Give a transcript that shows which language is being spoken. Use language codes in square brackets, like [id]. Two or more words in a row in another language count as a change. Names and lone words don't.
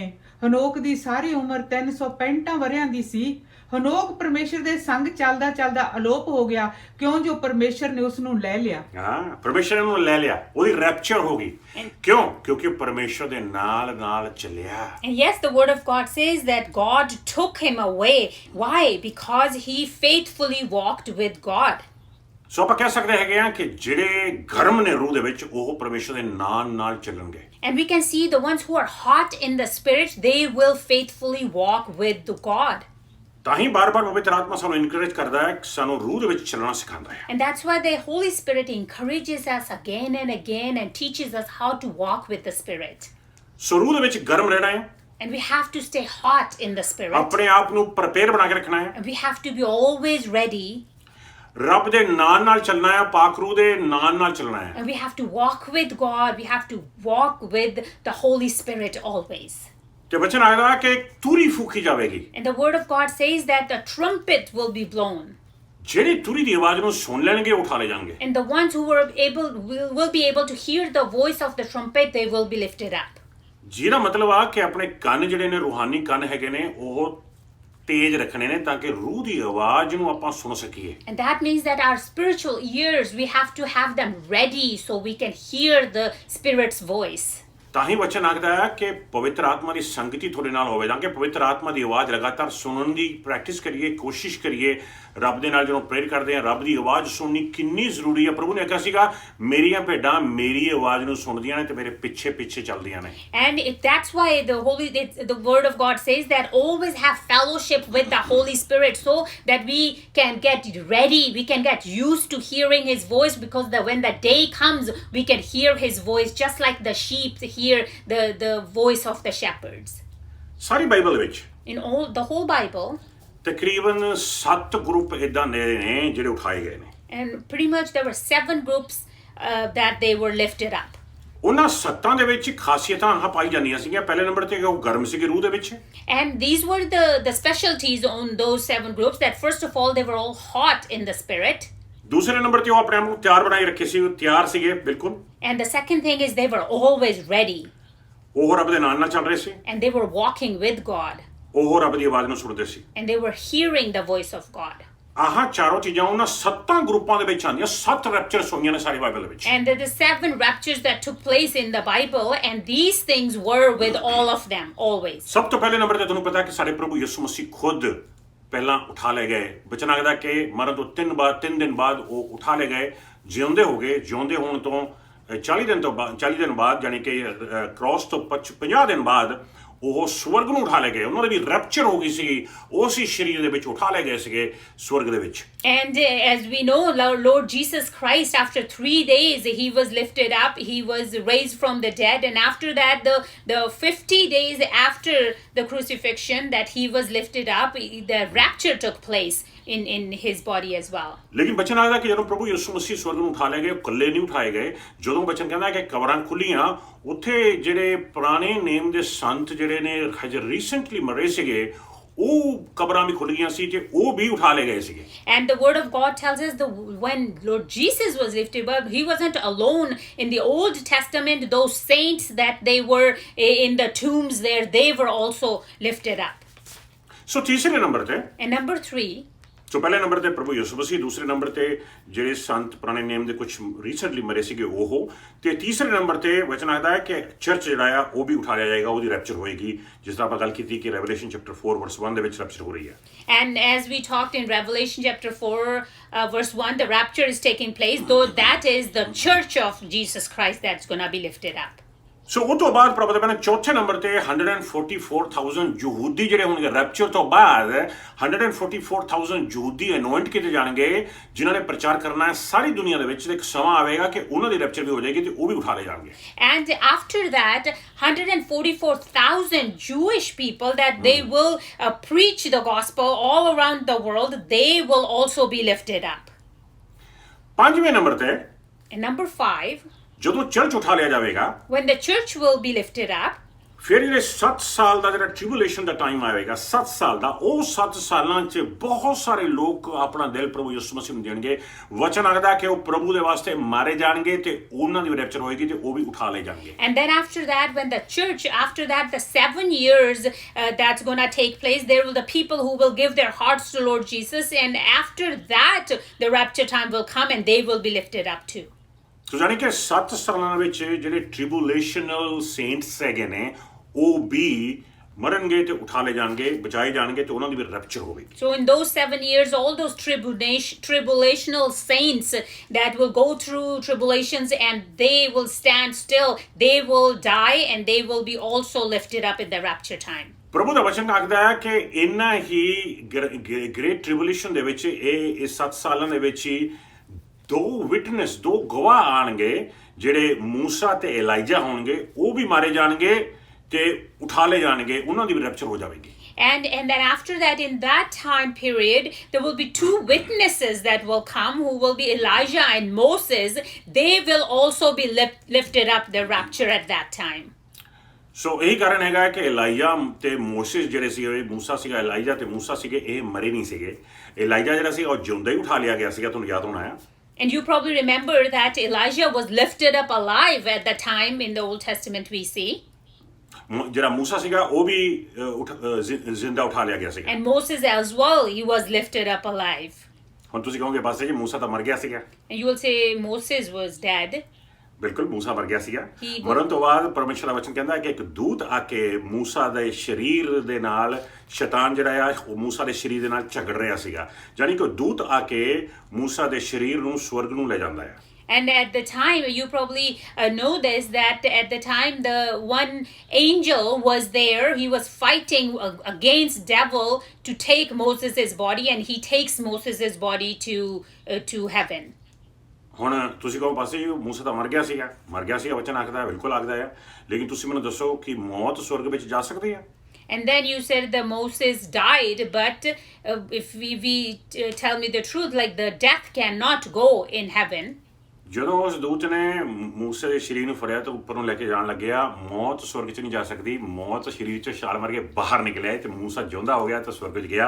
[pa] ਹਨੋਕ ਦੀ ਸਾਰੀ ਉਮਰ 365 ਵਰਿਆਂ ਦੀ ਸੀ। ਹਨੋਕ ਪਰਮੇਸ਼ਰ ਦੇ ਸੰਗ ਚੱਲਦਾ ਚੱਲਦਾ ਅਲੋਪ ਹੋ ਗਿਆ ਕਿਉਂ ਜੋ ਪਰਮੇਸ਼ਰ ਨੇ ਉਸ ਨੂੰ ਲੈ ਲਿਆ। ਹਾਂ, ਪਰਮੇਸ਼ਰ ਨੇ ਉਹਨੂੰ ਲੈ ਲਿਆ, ਉਹਦੀ ਰੈਪਚਰ ਹੋ ਗਈ। ਕਿਉਂ? ਕਿਉਂਕਿ ਪਰਮੇਸ਼ਰ ਦੇ ਨਾਲ ਨਾਲ ਚੱਲਿਆ। [en] And yes, the word of God says that God took him away. Why? Because he faithfully walked with God. [pa] ਸੋ ਆਪਾਂ ਕਹਿ ਸਕਦੇ ਹੈਗੇ ਆ ਕਿ ਜਿਹੜੇ ਗਰਮ ਨੇ ਰੂਹ ਦੇ ਵਿੱਚ ਉਹ ਪਰਮੇਸ਼ਰ ਦੇ ਨਾਲ ਨਾਲ ਚੱਲਣਗੇ। [en] And we can see the ones who are hot in the spirit, they will faithfully walk with the God. [pa] ਤਾਂ ਹੀ ਬਾਰ-ਬਾਰ ਪਵਿੱਤਰ ਆਤਮਾ ਸਾਨੂੰ ਇਨਕਰੇਜ ਕਰਦਾ ਹੈ, ਸਾਨੂੰ ਰੂਹ ਦੇ ਵਿੱਚ ਚੱਲਣਾ ਸਿਖਾਉਂਦਾ ਹੈ। [en] And that's why the Holy Spirit encourages us again and again and teaches us how to walk with the Spirit. [pa] ਸੋ ਰੂਹ ਦੇ ਵਿੱਚ ਗਰਮ ਰਹਿਣਾ ਹੈ। [en] And we have to stay hot in the Spirit. [pa] ਆਪਣੇ ਆਪ ਨੂੰ ਪ੍ਰਪੇਅਰ ਬਣਾ ਕੇ ਰੱਖਣਾ ਹੈ। [en] And we have to be always ready. [pa] ਰੱਬ ਦੇ ਨਾਲ ਨਾਲ ਚੱਲਣਾ ਹੈ, ਪਾਕ ਰੂਹ ਦੇ ਨਾਲ ਨਾਲ ਚੱਲਣਾ ਹੈ। [en] And we have to walk with God. We have to walk with the Holy Spirit always. [pa] ਤੇ ਵਚਨ ਆਇਦਾ ਕਿ ਤੂਰੀ ਫੂਕੀ ਜਾਵੇਗੀ। [en] And the word of God says that the trumpet will be blown. [pa] ਜਿਹੜੇ ਤੂਰੀ ਦੀ ਆਵਾਜ਼ ਨੂੰ ਸੁਣ ਲੈਣਗੇ ਉਠਾ ਲੈ ਜਾਣਗੇ। [en] And the ones who will be able to hear the voice of the trumpet, they will be lifted up. [pa] ਜਿਹਦਾ ਮਤਲਬ ਆ ਕਿ ਆਪਣੇ ਕੰਨ ਜਿਹੜੇ ਨੇ ਰੂਹਾਨੀ ਕੰਨ ਹੈਗੇ ਨੇ ਉਹ ਤੇਜ਼ ਰੱਖਣੇ ਨੇ ਤਾਂ ਕਿ ਰੂਹ ਦੀ ਆਵਾਜ਼ ਨੂੰ ਆਪਾਂ ਸੁਣ ਸਕੀਏ। [en] And that means that our spiritual ears, we have to have them ready so we can hear the Spirit's voice. [pa] ਤਾਂ ਹੀ ਵਚਨ ਆਖਦਾ ਹੈ ਕਿ ਪਵਿੱਤਰ ਆਤਮਾ ਦੀ ਸੰਗਤੀ ਤੁਹਾਡੇ ਨਾਲ ਹੋਵੇ ਤਾਂ ਕਿ ਪਵਿੱਤਰ ਆਤਮਾ ਦੀ ਆਵਾਜ਼ ਲਗਾਤਾਰ ਸੁਣਨ ਦੀ ਪ੍ਰੈਕਟਿਸ ਕਰੀਏ, ਕੋਸ਼ਿਸ਼ ਕਰੀਏ। ਰੱਬ ਦੇ ਨਾਲ ਜਦੋਂ ਪ੍ਰੇਅਰ ਕਰਦੇ ਹਾਂ ਰੱਬ ਦੀ ਆਵਾਜ਼ ਸੁਣਨੀ ਕਿੰਨੀ ਜ਼ਰੂਰੀ ਹੈ। ਪ੍ਰਭੂ ਨੇ ਆਖਿਆ ਸੀਗਾ ਮੇਰੀਆਂ ਭੇਡਾਂ ਮੇਰੀ ਆਵਾਜ਼ ਨੂੰ ਸੁਣਦੀਆਂ ਨੇ ਤੇ ਮੇਰੇ ਪਿੱਛੇ ਪਿੱਛੇ ਚੱਲਦੀਆਂ ਨੇ। [en] And that's why the word of God says that always have fellowship with the Holy Spirit so that we can get ready, we can get used to hearing his voice, because when the day comes we can hear his voice just like the sheep hear the voice of the shepherds. [pa] ਸਾਰੀ ਬਾਈਬਲ ਵਿੱਚ [en] In all the whole Bible, [pa] ਤਕਰੀਬਨ 7 ਗਰੁੱਪ ਇਦਾਂ ਦੇ ਨੇ ਜਿਹੜੇ ਉਠਾਏ ਗਏ ਨੇ। [en] and pretty much there were 7 groups that they were lifted up. [pa] ਉਹਨਾਂ 7 ਦੇ ਵਿੱਚ ਖਾਸੀਅਤਾਂ ਆਹ ਪਾਈ ਜਾਂਦੀਆਂ ਸੀਗੀਆਂ। ਪਹਿਲੇ ਨੰਬਰ ਤੇ ਉਹ ਗਰਮ ਸੀਗੇ ਰੂਹ ਦੇ ਵਿੱਚ। [en] And these were the specialties on those 7 groups, that first of all they were all hot in the spirit. [pa] ਦੂਸਰੇ ਨੰਬਰ ਤੇ ਉਹ ਆਪਣੇ ਆਪ ਨੂੰ ਤਿਆਰ ਬਣਾਈ ਰੱਖੇ ਸੀ, ਉਹ ਤਿਆਰ ਸੀਗੇ ਬਿਲਕੁਲ। [en] And the second thing is they were always ready. [pa] ਉਹ ਰੱਬ ਦੇ ਨਾਲ ਨਾਲ ਚੱਲ ਰਹੇ ਸੀ। [en] And they were walking with God. [pa] ਉਹ ਰੱਬ ਦੀ ਆਵਾਜ਼ ਨੂੰ ਸੁਣਦੇ ਸੀ। [en] And they were hearing the voice of God. [pa] ਆਹ ਚਾਰੋਂ ਚੀਜ਼ਾਂ ਉਹਨਾਂ 7 ਗਰੁੱਪਾਂ ਦੇ ਵਿੱਚ ਆਉਂਦੀਆਂ। 7 ਰੈਪਚਰਸ ਹੋਈਆਂ ਨੇ ਸਾਰੀ ਬਾਈਬਲ ਵਿੱਚ। [en] And the 7 raptures that took place in the Bible, and these things were with all of them always. [pa] ਸਭ ਤੋਂ ਪਹਿਲੇ ਨੰਬਰ ਤੇ ਤੁਹਾਨੂੰ ਪਤਾ ਹੈ ਕਿ ਸਾਡੇ ਪ੍ਰਭੂ ਯਿਸੂ ਮਸੀਹ ਖੁਦ ਪਹਿਲਾਂ ਉਠਾ ਲਏ ਗਏ। ਬਚਨ ਆਖਦਾ ਕਿ ਮਰਨ ਤੋਂ 3 ਦਿਨ ਬਾਅਦ ਉਹ ਉਠਾ ਲਏ ਗਏ, ਜਿਉਂਦੇ ਹੋ ਗਏ। ਜਿਉਂਦੇ ਹੋਣ ਤੋਂ 40 ਦਿਨ ਬਾਅਦ ਯਾਨੀ ਕਿ ਕ੍ਰਾਸ ਤੋਂ 50 ਦਿਨ ਬਾਅਦ ਉਹ ਸਵਰਗ ਨੂੰ ਉਠਾ ਲਏ ਗਏ। ਉਹਨਾਂ ਦੀ ਵੀ ਰੈਪਚਰ ਹੋ ਗਈ ਸੀ, ਉਸੇ ਸਰੀਰ ਦੇ ਵਿੱਚ ਉਠਾ ਲਏ ਗਏ ਸੀਗੇ ਸਵਰਗ ਦੇ ਵਿੱਚ। [en] And as we know, Lord Jesus Christ, after 3 days he was lifted up, he was raised from the dead, and after that the 50 days after the crucifixion that he was lifted up, the rapture took place in his body as well. [pa] ਲੇਕਿਨ ਬਚਨ ਆਖਦਾ ਕਿ ਜਦੋਂ ਪ੍ਰਭੂ ਯਿਸੂ ਮਸੀਹ ਸਵਰਗ ਨੂੰ ਉਠਾ ਲਏ ਗਏ, ਉਹ ਇਕੱਲੇ ਨਹੀਂ ਉਠਾਏ ਗਏ। ਜਦੋਂ ਬਚਨ ਕਹਿੰਦਾ ਕਿ ਕਬਰਾਂ ਖੁੱਲੀਆਂ, ਉੱਥੇ ਜਿਹੜੇ ਪੁਰਾਣੇ ਨੇਮ ਦੇ ਸੰਤ ਜਿਹੜੇ ਨੇ ਹਜੇ ਰੀਸੈਂਟਲੀ ਮਰੇ ਸੀਗੇ ਉਹ ਕਬਰਾਂ ਵੀ ਖੁੱਲ ਗਈਆਂ ਸੀ ਤੇ ਉਹ ਵੀ ਉਠਾ ਲਏ ਗਏ ਸੀਗੇ। [en] And the word of God tells us when Lord Jesus was lifted up, he wasn't alone. In the Old Testament, those saints that they were in the tombs there, they were also lifted up. [pa] ਸੋ ਤੀਸਰੇ ਨੰਬਰ ਤੇ [en] And number 3, [pa] ਸੋ ਪਹਿਲੇ ਨੰਬਰ ਤੇ ਪ੍ਰਭੂ ਯਿਸੂ ਮਸੀਹ, ਦੂਸਰੇ ਨੰਬਰ ਤੇ ਜਿਹੜੇ ਸੰਤ ਪੁਰਾਣੇ ਨੇਮ ਦੇ ਕੁਝ ਰੀਸੈਂਟਲੀ ਮਰੇ ਸੀਗੇ ਉਹ, ਤੇ ਤੀਸਰੇ ਨੰਬਰ ਤੇ ਵਚਨ ਆਖਦਾ ਹੈ ਕਿ ਚਰਚ ਜਿਹੜਾ ਆ ਉਹ ਵੀ ਉਠਾ ਲਿਆ ਜਾਏਗਾ, ਉਹਦੀ ਰੈਪਚਰ ਹੋਏਗੀ, ਜਿਸ ਤਰ੍ਹਾਂ ਆਪਾਂ ਗੱਲ ਕੀਤੀ ਕਿ [en] Revelation chapter 4 verse 1 [pa] ਦੇ ਵਿੱਚ ਰੈਪਚਰ ਹੋ ਰਹੀ ਹੈ। [en] and as we talked in Revelation chapter 4 verse 1, the rapture is taking place, though that is the church of Jesus Christ that's going to be lifted up. [pa] ਸੋ ਉਹ ਤੋਂ ਬਾਅਦ ਪ੍ਰਭੂ ਦੇ ਕਹਿੰਦੇ ਚੌਥੇ ਨੰਬਰ ਤੇ 144,000 ਯਹੂਦੀ ਜਿਹੜੇ ਹੋਣਗੇ ਰੈਪਚਰ ਤੋਂ ਬਾਅਦ 144,000 ਯਹੂਦੀ ਅਨੋਇੰਟ ਕੀਤੇ ਜਾਣਗੇ ਜਿਨ੍ਹਾਂ ਨੇ ਪ੍ਰਚਾਰ ਕਰਨਾ ਹੈ ਸਾਰੀ ਦੁਨੀਆ ਦੇ ਵਿੱਚ। ਇੱਕ ਸਮਾਂ ਆਵੇਗਾ ਕਿ ਉਹਨਾਂ ਦੀ ਰੈਪਚਰ ਵੀ ਹੋ ਜਾਏਗੀ ਤੇ ਉਹ ਵੀ ਉਠਾ ਲਏ ਜਾਣਗੇ। [en] And after that, 144,000 Jewish people that they will preach the gospel all around the world, they will also be lifted up. [pa] ਪੰਜਵੇਂ ਨੰਬਰ ਤੇ [en] And number 5, [pa] ਜਦੋਂ ਚਰਚ ਉਠਾ ਲਿਆ ਜਾਵੇਗਾ [en] when the church will be lifted up, [pa] ਫਿਰ ਜਿਹੜੇ 7 ਸਾਲ ਦਾ ਜਿਹੜਾ ਟ੍ਰਿਬੂਲੇਸ਼ਨ ਦਾ ਟਾਈਮ ਆਵੇਗਾ 7 ਸਾਲ ਦਾ, ਉਹ 7 ਸਾਲਾਂ 'ਚ ਬਹੁਤ ਸਾਰੇ ਲੋਕ ਆਪਣਾ ਦਿਲ ਪ੍ਰਭੂ ਯਿਸੂ ਮਸੀਹ ਨੂੰ ਦੇਣਗੇ। ਵਚਨ ਆਖਦਾ ਕਿ ਉਹ ਪ੍ਰਭੂ ਦੇ ਵਾਸਤੇ ਮਾਰੇ ਜਾਣਗੇ ਤੇ ਉਹਨਾਂ ਦੀ ਰੈਪਚਰ ਹੋਏਗੀ ਤੇ ਉਹ ਵੀ ਉਠਾ ਲਏ ਜਾਣਗੇ। [en] and then after that, when the church, after that, the 7 years that's going to take place, there will the people who will give their hearts to Lord Jesus, and after that, the rapture time will come and they will be lifted up too. [pa] ਸੋ ਜਾਣੀ ਕਿ 7 ਸਾਲਾਂ ਵਿੱਚ ਜਿਹੜੇ [en] tribulational saints [pa] ਹੈਗੇ ਨੇ ਉਹ ਵੀ ਮਰਨਗੇ ਤੇ ਉਠਾ ਲਏ ਜਾਣਗੇ, ਬਚਾਏ ਜਾਣਗੇ ਤੇ ਉਹਨਾਂ ਦੀ ਵੀ ਰੈਪਚਰ ਹੋਵੇਗੀ। [en] So in those 7 years, all those tribulational saints that will go through tribulations and they will stand still, they will die and they will be also lifted up in the rapture time. [pa] ਪ੍ਰਭੂ ਦਾ ਵਚਨ ਆਖਦਾ ਹੈ ਕਿ ਇੰਨਾ ਹੀ [en] great tribulation [pa] ਦੇ ਵਿੱਚ ਇਹ 7 ਸਾਲਾਂ ਦੇ ਵਿੱਚ ਹੀ ਦੋ ਗਵਾਹ ਆਣਗੇ ਜਿਹੜੇ ਮੂਸਾ ਤੇ ਏਲਾਈਜਾ ਹੋਣਗੇ, ਉਹ ਵੀ ਮਾਰੇ ਜਾਣਗੇ ਤੇ ਉਠਾ ਲਏ ਜਾਣਗੇ, ਉਹਨਾਂ ਦੀ ਵੀ ਰੈਪਚਰ ਹੋ ਜਾਵੇਗੀ। [en] And then after that, in that time period, there will be 2 witnesses that will come, who will be Elijah and Moses. They will also be lifted up the rapture at that time. [pa] ਸੋ ਇਹੀ ਕਾਰਨ ਹੈਗਾ ਕਿ ਏਲਾਈਜਾ ਤੇ ਮੋਸੇਸ ਜਿਹੜੇ ਸੀਗੇ, ਮੂਸਾ ਸੀਗਾ, ਏਲਾਈਜਾ ਤੇ ਮੂਸਾ ਸੀਗੇ, ਇਹ ਮਰੇ ਨਹੀਂ ਸੀਗੇ। ਏਲਾਈਜਾ ਜਿਹੜਾ ਸੀ ਉਹ ਜਿਉਂਦਾ ਹੀ ਉਠਾ ਲਿਆ ਗਿਆ ਸੀਗਾ, ਤੁਹਾਨੂੰ ਯਾਦ ਹੋਣਾ ਹੈ। [en] And you probably remember that Elijah was lifted up alive at the time in the Old Testament we see. [pa] ਜਿਹੜਾ ਮੂਸਾ ਸੀਗਾ ਉਹ ਵੀ ਜ਼ਿੰਦਾ ਉਠਾ ਲਿਆ ਗਿਆ ਸੀਗਾ। [en] And Moses as well, he was lifted up alive. [pa] ਹੁਣ ਤੁਸੀਂ ਕਹੋਗੇ ਬਸ ਜੀ ਮੂਸਾ ਤਾਂ ਮਰ ਗਿਆ ਸੀਗਾ। [en] And you will say Moses was dead. [pa] ਬਿਲਕੁਲ ਮੂਸਾ ਮਰ ਗਿਆ ਸੀਗਾ। [en] He- [pa] ਮਰਨ ਤੋਂ ਬਾਅਦ ਪਰਮੇਸ਼ਰ ਦਾ ਵਚਨ ਕਹਿੰਦਾ ਕਿ ਇੱਕ ਦੂਤ ਆ ਕੇ ਮੂਸਾ ਦੇ ਸਰੀਰ ਦੇ ਨਾਲ, ਸ਼ੈਤਾਨ ਜਿਹੜਾ ਆ ਉਹ ਮੂਸਾ ਦੇ ਸਰੀਰ ਦੇ ਨਾਲ ਝਗੜ ਰਿਹਾ ਸੀਗਾ, ਯਾਨੀ ਕਿ ਦੂਤ ਆ ਕੇ ਮੂਸਾ ਦੇ ਸਰੀਰ ਨੂੰ ਸਵਰਗ ਨੂੰ ਲੈ ਜਾਂਦਾ ਹੈ। [en] And at the time, you probably know this, that at the time the one angel was there, he was fighting against devil to take Moses' body, and he takes Moses' body to heaven. [pa] ਹੁਣ ਤੁਸੀਂ ਕਹੋ ਪਾਸੇ ਮੂਸਾ ਤਾਂ ਮਰ ਗਿਆ ਸੀਗਾ ਵਚਨ ਆਖਦਾ ਹੈ, ਬਿਲਕੁਲ ਆਖਦਾ ਹੈ, ਲੇਕਿਨ ਤੁਸੀਂ ਮੈਨੂੰ ਦੱਸੋ ਕਿ ਮੌਤ ਸਵਰਗ ਵਿੱਚ ਜਾ ਸਕਦੀ ਹੈ? [en] And then you said that Moses died, but if we tell me the truth, like the death cannot go in heaven. [pa] ਜਦੋਂ ਉਸ ਦੂਤ ਨੇ ਮੂਸੇ ਦੇ ਸਰੀਰ ਨੂੰ ਫੜਿਆ ਤੇ ਉੱਪਰ ਨੂੰ ਲੈ ਕੇ ਜਾਣ ਲੱਗਿਆ, ਮੌਤ ਸਵਰਗ 'ਚ ਨਹੀਂ ਜਾ ਸਕਦੀ, ਮੌਤ ਸਰੀਰ 'ਚੋਂ ਛਾਲ ਮਾਰ ਕੇ ਬਾਹਰ ਨਿਕਲਿਆ ਤੇ ਮੂਸਾ ਜਿਉਂਦਾ ਹੋ ਗਿਆ ਤੇ ਸਵਰਗ 'ਚ ਗਿਆ।